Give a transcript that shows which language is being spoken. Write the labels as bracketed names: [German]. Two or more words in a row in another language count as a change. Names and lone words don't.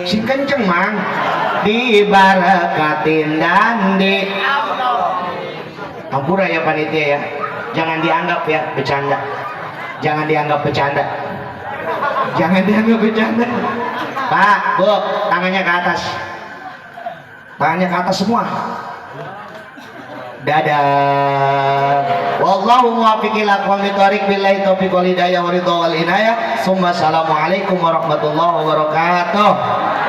[Indonesian] si kenceng mang diberkatin dan di ampura ya panitia ya, jangan dianggap ya bercanda, jangan dianggap bercanda, jangan dianggap bercanda. Pak, Bu, tangannya ke atas, tangannya ke atas semua. Dadah. [Arabic] والله الموفق إلى أقوم الطريق بالله التوفيق والهداية والرضا والعناية. السلام عليكم ورحمة الله وبركاته.